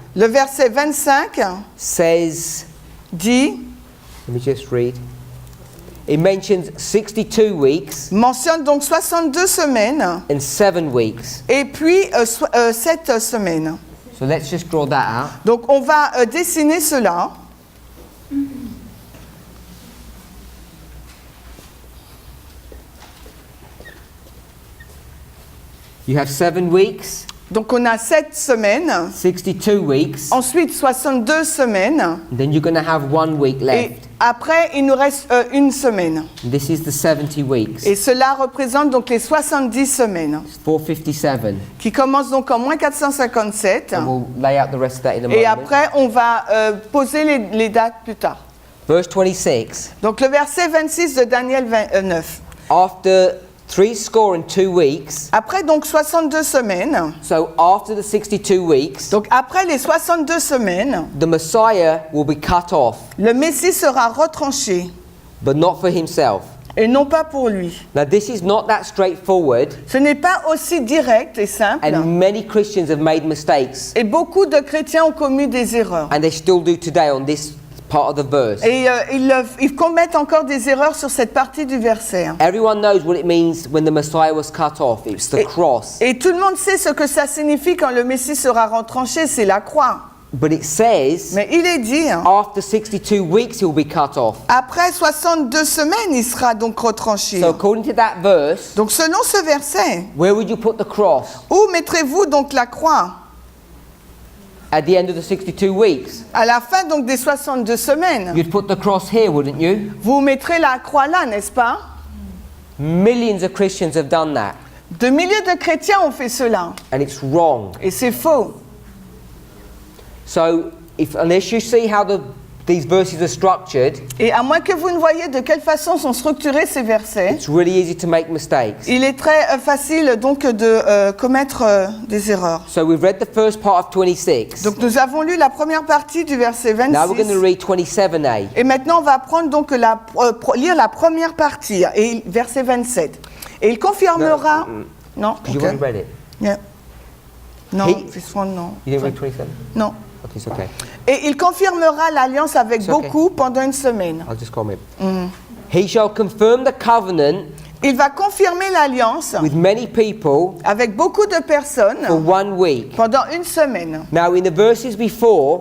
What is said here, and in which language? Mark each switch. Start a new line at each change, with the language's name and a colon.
French: Le verset 25
English: says,
French: dit,
English: let me just read. It mentions 62 weeks
French: mentionne donc 62 semaines
English: and 7 weeks.
French: et puis 7 semaines.
English: So let's just draw that out.
French: Donc on va dessiner cela.
English: You have 7 weeks,
French: Donc on a 7 semaines,
English: 62 weeks,
French: ensuite 62 semaines,
English: and then you're going to have 1 week
French: et
English: left.
French: après il nous reste une semaine.
English: This is the 70 weeks.
French: Et cela représente donc les 70 semaines,
English: It's 457.
French: qui commencent donc en moins 457.
English: And we'll lay out the rest of that in a
French: Et
English: moment.
French: après, on va poser les dates plus tard.
English: Verse 26.
French: Donc le verset 26 de Daniel 9.
English: After 62 weeks,
French: Après donc 62 semaines,
English: so after the 62 weeks,
French: donc après les 62 semaines,
English: the Messiah will be cut off,
French: le Messie sera retranché,
English: but not for himself.
French: et non pas pour lui.
English: Now, this is not that straightforward,
French: Ce n'est pas aussi direct et simple.
English: and many Christians have made mistakes,
French: Et beaucoup de chrétiens ont commis des erreurs.
English: and they still do today on this part of the verse.
French: Et ils commettent encore des erreurs sur cette partie du verset.
English: Everyone knows what it means when the Messiah was cut off. It's the cross.
French: Et tout le monde sait ce que ça signifie quand le Messie sera retranché, c'est la croix.
English: But it says,
French: Mais il est dit,
English: after 62 weeks, he'll be cut off.
French: après 62 semaines, il sera donc retranché.
English: So according to that verse,
French: Donc selon ce verset,
English: where would you put the cross?
French: où mettrez-vous donc la croix?
English: At the end of the 62 weeks?
French: À la fin donc des 62 semaines,
English: You'd put the cross here, wouldn't you?
French: vous mettrez la croix là, n'est-ce pas?
English: Millions of Christians have done that,
French: De milliers de chrétiens ont fait cela.
English: and it's wrong.
French: Et c'est faux.
English: So, unless you see how these verses are structured,
French: Et à moins que vous ne voyez de quelle façon sont structurés ces versets,
English: it's really easy to make mistakes.
French: il est très facile donc de commettre des erreurs.
English: So we've read the first part of 26.
French: Donc nous avons lu la première partie du verset
English: Now we're going to
French: 26.
English: read 27a.
French: Et maintenant on va prendre donc lire la première partie, et verset 27. Et il confirmera... Non,
English: Because you ok. already read it. Yeah. Non, He- this one, non. You didn't read 27?
French: Non.
English: Okay, it's okay.
French: Et il confirmera l'alliance avec
English: It's okay.
French: beaucoup pendant une semaine.
English: I'll just comment. He shall confirm the covenant
French: Il va confirmer l'alliance
English: with many people
French: avec beaucoup de
English: for
French: personnes
English: 1 week.
French: pendant une semaine.
English: Now, in the verses before,